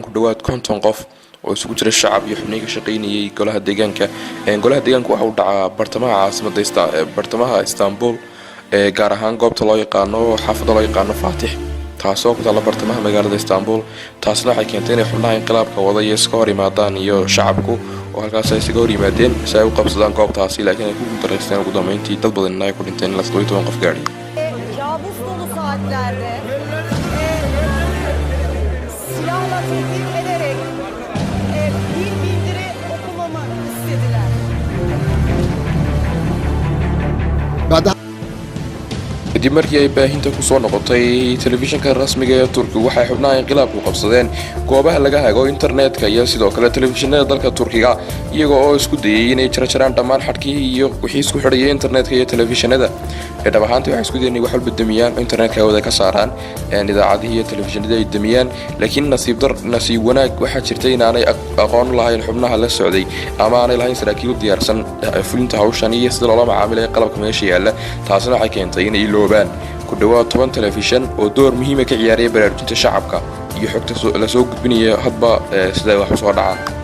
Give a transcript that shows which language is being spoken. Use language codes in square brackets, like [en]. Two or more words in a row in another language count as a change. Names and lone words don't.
[so] ku dhawaad 50 qof oo isugu jira shacab iyo xubniga ka shaqeynayay golaha deegaanka waxa uu dhacaa bartamaha Istanbul gaar ahaan goobta loo yaqaano xaafadda loo yaqaano Fatih taasoo ku taala bartamaha magaalada Istanbul taasna waxay keentay in xubnaha inqilaabka wadaya iska hor yimaadaan iyo shacabku oo halkaas ay isaga hor yimaadeen si ay u qabsadaan goobtaasi laakiin ay ku guuldareysteen ugu dambeyntii dad badan ay ku dhinteen 17 qof gaadhay [tr] kabus dolu saatlerde silahla tehdit ederek bir bildiri okumamı istediler. [so] kadib markii ay baahinta ku soo noqotay telefishinka rasmiga ee Turkiga waxay xubnaha inqilaabku qabsadeen goobaha laga hago internetka iyo sidoo kale telefishinada dalka Turkiga iyagoo oo isku dayay inay jarjaraan dhammaan xadkii iyo wixii isku xidhayay internetka iyo telefishinada dhabahaantii waxay isku dayeen wax walba damiyaan internetka wada ka saaraan idaacadaha iyo telefishinada ay damiyaan laakiin nasiib wanaag waxa jirtay in aanay aqoon lahayn xubnaha la socday ama aanay lahayn saraakiil diyaarsan fulinta hawshan iyo sida loo macaamilay qalabka meesha yaala taasina waxay keentay in ay loobaan ku dhawaad 10 telefishin oo door muhiim ah ka ciyaaraya baraarujinta shacabka iyo xogta la soo gudbinaya hadba sida wax soo dhacaan